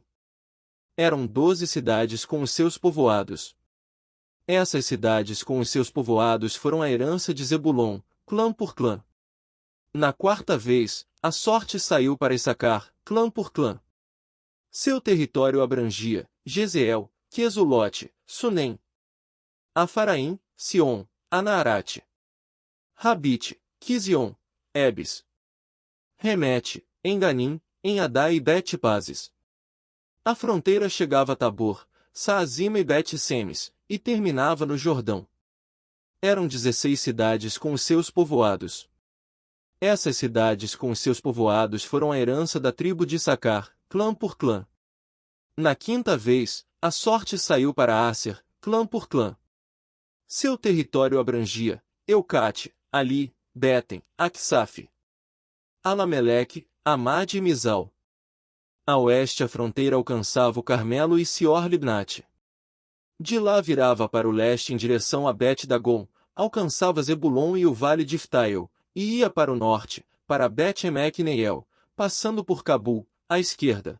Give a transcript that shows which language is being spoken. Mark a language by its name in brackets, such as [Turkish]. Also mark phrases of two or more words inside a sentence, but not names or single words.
[Portuguese] Eram 12 cidades com os seus povoados. Essas cidades com os seus povoados foram a herança de Zebulon, clã por clã. Na quarta vez, a sorte saiu para Issacar, clã por clã. Seu território abrangia Jezeel, Quesulote, Sunem, Afaraim, Sion, Anaarate, Rabite, Quizion, Ebes, Remete, Enganim, Enadá e Bet-Pazes. A fronteira chegava a Tabor, Saazima e Bet-Semes, e terminava no Jordão. Eram 16 cidades com os seus povoados. Essas cidades com os seus povoados foram a herança da tribo de Issacar, clã por clã. Na quinta vez, a sorte saiu para Asser, clã por clã. Seu território abrangia Eucate, Ali, Betem, Aksaf, Alameleque, Amad e Mizal. A oeste a fronteira alcançava o Carmelo e Sior-Libnate. De lá virava para o leste em direção a Bet-Dagon, alcançava Zebulon e o vale de Iftael, e ia para o norte, para Bet-Emek e Neiel, passando por Cabul, à esquerda.